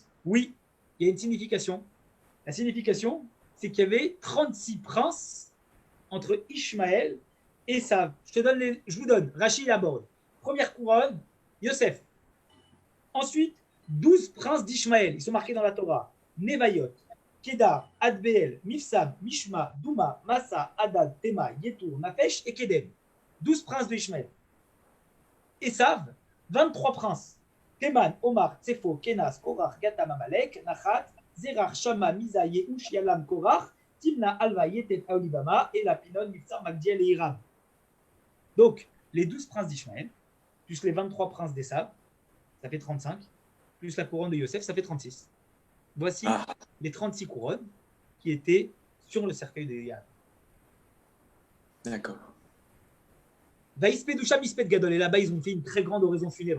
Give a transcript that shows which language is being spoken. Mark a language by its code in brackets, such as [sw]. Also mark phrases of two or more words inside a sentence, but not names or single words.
[fr] Oui, il y a une signification. La signification, c'est qu'il y avait 36 princes entre Ishmaël et Esav. Je vous donne, Rachid aborde. Première couronne, Yosef. Ensuite, 12 princes d'Ishmaël, ils sont marqués dans la Torah. Nevayot, Kedar, Adbeel, Mifsam, Mishma, Douma, Massa, Hadad, Tema, Yetur, Nafesh et Kedem. 12 princes de Ishmaël. Esav, 23 princes. Théman, Omar, Tsefo, Kenas, Korach, Gatam, Amalek, Nachat, Zerach, Shama, Misa, Yehush, Yalam, Korach, Timna, Alva, Yetet, Aolibama, et Lapinon, Mifsar, Magdiel et Hiram. Donc, les 12 princes d'Ishmaël, plus les 23 princes d'Esav, ça fait 35, plus la couronne de Yosef, ça fait 36. Voici les 36 couronnes qui étaient sur le cercueil de Yaakov. D'accord. [he] ויספדו שם מספד גדול. [fr] Et là-bas, ils ont fait une très grande oraison funèbre.